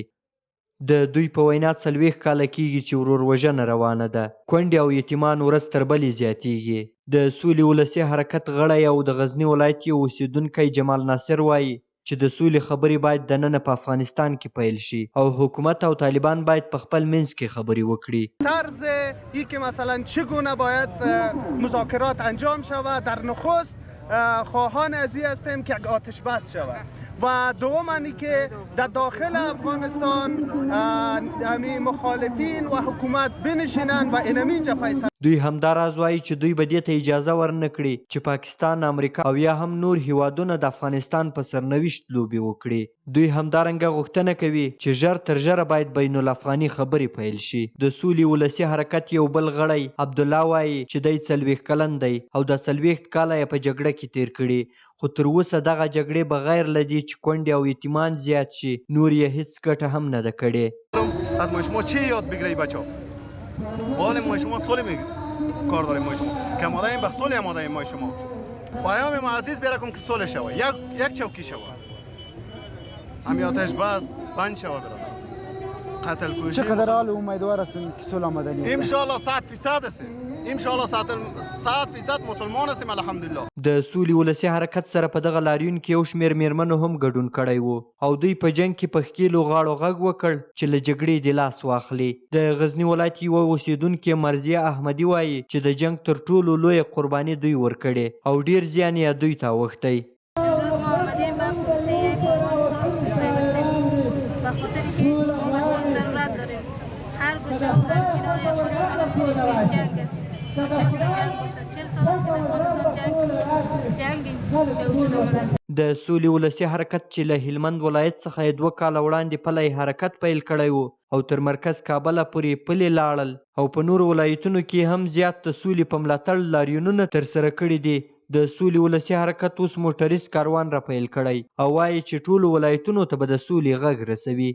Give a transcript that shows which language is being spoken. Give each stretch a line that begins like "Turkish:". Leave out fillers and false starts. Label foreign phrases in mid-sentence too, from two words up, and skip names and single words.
Pashto: د دوی په وینا 40 کاله کېږي چې ورور روانه ده. کونډې او یتیمان ورځ تر بلې زیاتیږي. د سولې ولسي حرکت غړی او د غزني ولایت یو اوسیدونکی جمال ناصر وایي چې د سولې خبرې باید دننه په افغانستان کې پیل شي او حکومت او طالبان باید په خپل منځ کې خبرې وکړي.
Persian: طرز ای که مثلا چگونه باید مذاکرات انجام شود، در نخست خواهان ازی هستیم که آتش بس شود و دوم اینی که در داخل افغانستان همین مخالفین و حکومت بنشینن و اینجا فیصله.
Pashto: دوی همداراز وایي چې دوی به دې ته اجازه ورنه کړي چې پاکستان، امریکا او یا هم نور هیوادونه د افغانستان په سرنوشت لوبې وکړي. دوی همدارنګه غوښتنه کوي چې ژر تر ژره باید بین الافغاني خبرې پیل شي. د سولې ولسي حرکت یو بل غړی عبدالله وایي چې دی 40 کلن دی او د 40 کاله یې په جګړه کې تیر کړي، خو تر اوسه دغه جګړې بغیر له دې چې کونډې او یتیمان زیات شي نور یې هیڅ ګټه هم نه ده کړې.
Persian: از ما شما چی یاد بگیری بچه‌ها؟ حال ما شما صلح کار داریم ما شما که آماده ایم به صلح آماده ایم ما شما. پیام ما عزیز بیاره کن که صلح شود، یک چوکی شود، همین آتش بس بند شود. قتل کشی چقدر حال امیدوار هستیم که صلح آماده ایم؟
Arabic: ان شاء الله
Persian: 100% هستیم.
Arabic: ان شاء الله
Persian: 100% مسلمان هستیم الحمدلله.
Pashto: د سولې ولسي حرکت سره په دغه لاریون کې یو شمېر میرمنو هم ګډون کړی و او دوی په جنګ کې په ښکیلو غاړو غږ وکړ چې له جګړې دې لاس واخلي. د غزني ولایت یوه اوسیدونکې مرضیه احمدي وایي چې د جنګ تر ټولو لویه قرباني دوی ورکړې او ډیر زیان یې دوی ته اوښتی.
Persian: امروز ما آمدیم به پروسه افغانستان پیوستیم به خاطر که ما مسائل ضرورت داریم. هر گوشه و هر کنار افغانستان جنگ است. چگونه جنگ باشد؟ 40 سال است که در افغانستان جنگ به وجود آمده.
Pashto: د سولې ولسي حرکت چې له هلمند ولایت څخه 2 کاله وړاندې پلی حرکت پیل کړی و او تر مرکز کابله پورې پلي لاړل او په نورو ولایتونو کې هم زیات د سولې په ملاتړ لاریونونه ترسره کړي دي. د سولې ولسي حرکت اوس موټریز کاروان را پیل کړی او وایي چې ټولو ولایتونو ته به د سولې غږ رسوي.